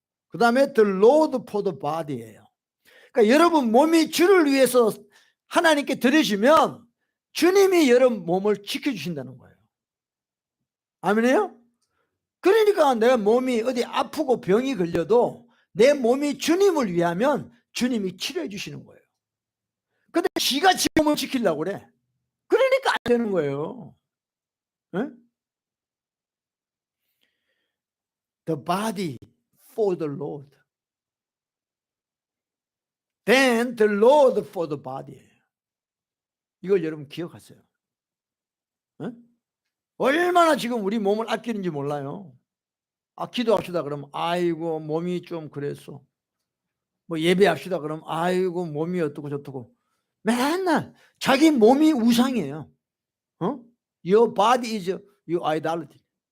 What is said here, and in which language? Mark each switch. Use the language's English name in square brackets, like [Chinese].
[Korean] 그 다음에 [English] the Lord for the body예요. [Korean] 그러니까 여러분 몸이 주를 위해서 하나님께 드리시면 주님이 여러분 몸을 지켜주신다는 거예요. 아멘이에요? 그러니까 내가 몸이 어디 아프고 병이 걸려도 내 몸이 주님을 위하면 주님이 치료해 주시는 거예요. 근데 지가 지 몸을 지키려고 그래. 그러니까 안 되는 거예요. 네? [English] the body for the Lord. Then the Lord for the body. [Korean] 이걸 여러분 기억하세요. 네? 얼마나 지금 우리 몸을 아끼는지 몰라요. 기도합시다 그러면 아이고 몸이 좀 그랬어. 뭐 예배합시다 그러면 아이고 몸이 어떻고 저떻고. 맨날 자기 몸이 우상이에요. [English] Your body is your idolatry.